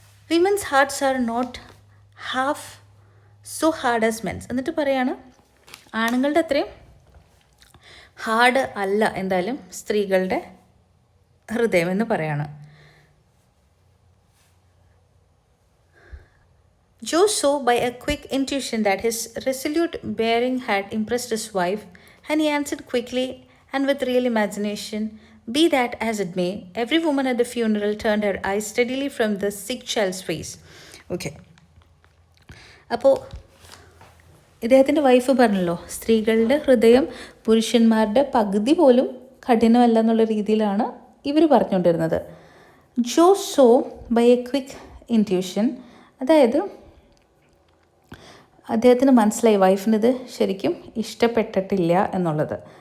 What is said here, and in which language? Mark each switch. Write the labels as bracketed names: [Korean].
[English] Women's hearts are not half so hard as men's. [Malayalam] എന്നിട്ട് പറയാണ്, ആണുങ്ങളുടെ അത്രയും ഹാർഡ് അല്ല എന്തായാലും സ്ത്രീകളുടെ ഹൃദയം എന്ന് പറയാണ്. [English] Joe saw by a quick intuition that his resolute bearing had impressed his wife, and he answered quickly and with real imagination, "Be that as it may." Every woman at the funeral turned her eyes steadily from the sick child's face. Okay. [Malayalam] അപ്പോൾ ഇദ്ദേഹത്തിൻ്റെ wife പറഞ്ഞല്ലോ, സ്ത്രീകളുടെ ഹൃദയം പുരുഷന്മാരുടെ പകുതി പോലും കഠിനമല്ല എന്നുള്ള രീതിയിലാണ് ഇവർ പറഞ്ഞുകൊണ്ടിരുന്നത്. [English] do so by a quick intuition, [Malayalam] അതായത് അദ്ദേഹത്തിന് മനസ്സിലായി വൈഫിനിത് ശരിക്കും ഇഷ്ടപ്പെട്ടിട്ടില്ല എന്നുള്ളത്.